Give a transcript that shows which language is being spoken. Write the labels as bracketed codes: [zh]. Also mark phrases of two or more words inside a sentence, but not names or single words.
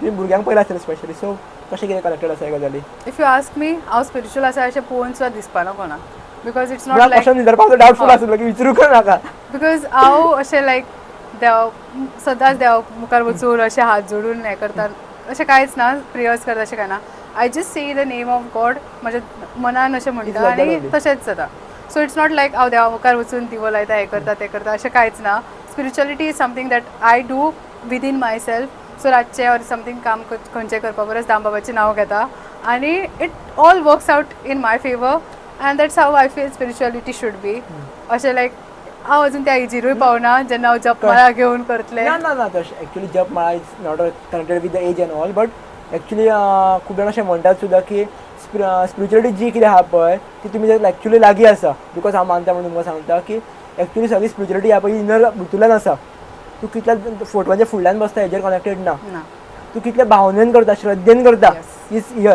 [kok] तुमी भुरग्यांक पयला आसतलें स्पेशली, सो कशें कितें कनेक्टेड आसा हे गजाली. [en] if you ask me [kok] हांव स्पिरिच्युअल आसा अशें पळोवन सुद्दां दिसपाना कोणाक, [en] because it's not [kok] मला लायक क्वेश्चन विचारपाक डावटफूल आसलो की विचारूंक नाका. बिकॉज हांव अशें लायक देव सदांच देवा मुखार वचून अशें हात जोडून हें करता अशें कांयच ना, प्रेयर्स करता अशें कांय ना. [en] I just say the name of God, [kok] म्हज्या मनान अशें म्हणटा आनी तशेंच जाता. [en] so it's not like [kok] हांव देवा मुखार वचून दिवो लायता हें करता तें करता अशें कांयच ना. [en] spirituality is something that I do within myself. सो रातचें or something [kok] काम खंयचें करपा परस दामबाबाचें नांव घेता आनी [en] it all works out in my favor and that's how I feel spirituality should be. [kok] अशें लायक हांव अजून त्या एजीरूय पावना जेन्ना हांव जपमाळा घेवन करतलें. ना तशें एक्चुली जपमाळा [en] is not connected with the age and all, but actually [kok] खूब जाण अशें म्हणटात सुद्दां की स्पिरिच्युअलिटी जी कितें आहा पळय ती तुमी एक्चुली लागीं आसा. बिकॉज हांव मानता म्हणून तुमकां सांगता की एक्चुली सगळी स्पिरिच्युअलिटी ह्या पळय इनर भितूंतल्यान आसा. तूं कितल्या फोटवांच्या फुडल्यान बसता हेजेर कनेक्टेड ना, तूं कितल्या भावनेन करता, श्रद्धेन करता, [en] is here.